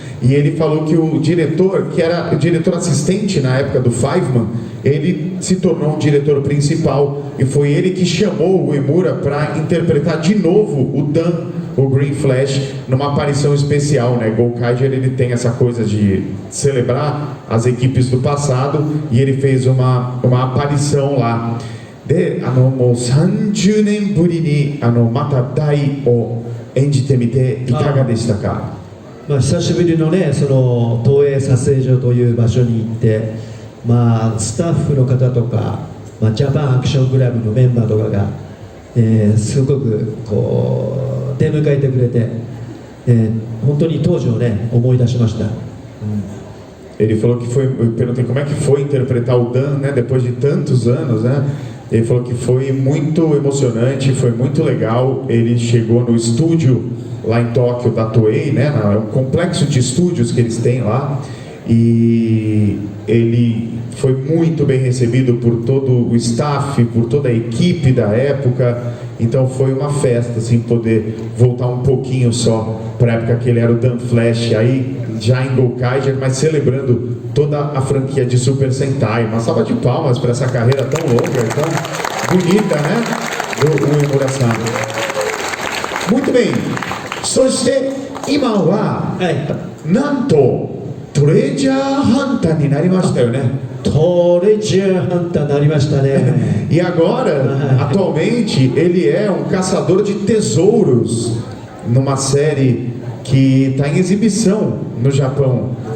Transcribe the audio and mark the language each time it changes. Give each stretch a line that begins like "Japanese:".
Portuguese: E ele falou que o diretor, que era o diretor assistente na época do Fiveman, ele se tornou um diretor principal. E foi ele que chamou o Uemura para interpretar de novo o Dan, o Green Flash, numa aparição especial, né? Gokaiger, ele tem essa coisa de celebrar as equipes do passado e ele fez uma aparição lá.
Japanese: で、もう30年ぶりにまた大を演じてみていかがでしたか？まあ、久しぶりのね、その東映撮影所という場所に行って、まあ、スタッフの方とか、まあ、ジャパンアクションクラブのメンバーとかが、すごくこう出迎えてくれて、本当に当時をね思い出しました。
Portuguese: Ele falou que foi, eu perguntei como é que foi interpretar o Dan, né, depois de tantos anos, né? Ele falou que foi muito emocionante, foi muito legal. Ele chegou no estúdio lá em Tóquio da Toei, né, um complexo de estúdios que eles têm lá, e ele foi muito bem recebido por todo o staff, por toda a equipe da época. Então foi uma festa, assim, poder voltar um pouquinho só para a época que ele era o Dan Flash, aí já em Gokaiger, mas celebrando toda a franquia de Super Sentai. Uma salva de palmas para essa carreira tão longa, tão bonita, né, do Uemura-san. Muito bem.
Japanese: そして今は、なんとトレジャーハンターになりましたよね。トレジャーハンターになりましたね。
Portuguese: E agora, atualmente, ele é um caçador de tesouros numa série que está em exibição no Japão.